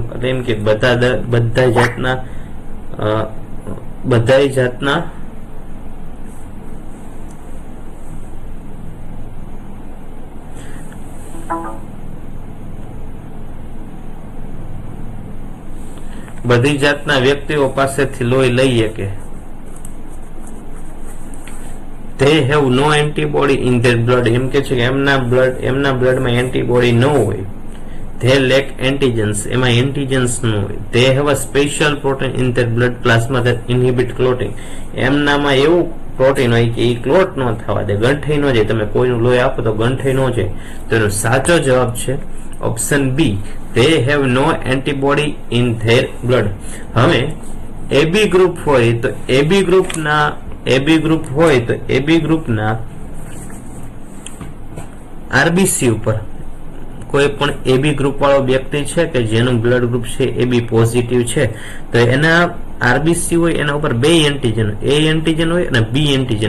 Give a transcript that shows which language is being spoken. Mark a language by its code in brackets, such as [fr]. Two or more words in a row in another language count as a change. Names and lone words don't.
[gu] એટલે એમ કે બધા જાતના બધી જાતના વ્યક્તિઓ પાસેથી લોહી લઈએ કે [en] they have no antibody in their blood. [gu] એમ કે છે કે એમના બ્લડમાં એન્ટીબોડી ન હોય. [en] they lack antigens, [gu] એમાં એન્ટીજન્સ ન હોય. [en] they have a special protein in their blood plasma that inhibit clotting. [gu] એમનામાં એવું પ્રોટીન હોય કે એ ક્લોટ ન થવા દે, ગંઠાઈ ન જાય. તમે કોઈનું લોહી આપો તો ગંઠાઈ ન જાય. તો એનો સાચો જવાબ છે ઓપ્શન બી, [en] they have no antibody in their blood. [gu] હવે AB ગ્રુપ હોય તો AB ગ્રુપના આરબીસી ઉપર કોઈ પણ AB ગ્રુપ વાળો વ્યક્તિ છે કે જેનું બ્લડ ગ્રુપ છે AB પોઝિટિવ છે તો એના આરબીસી હોય એના ઉપર બે એન્ટીજન, A એન્ટીજન હોય અને B એન્ટીજન.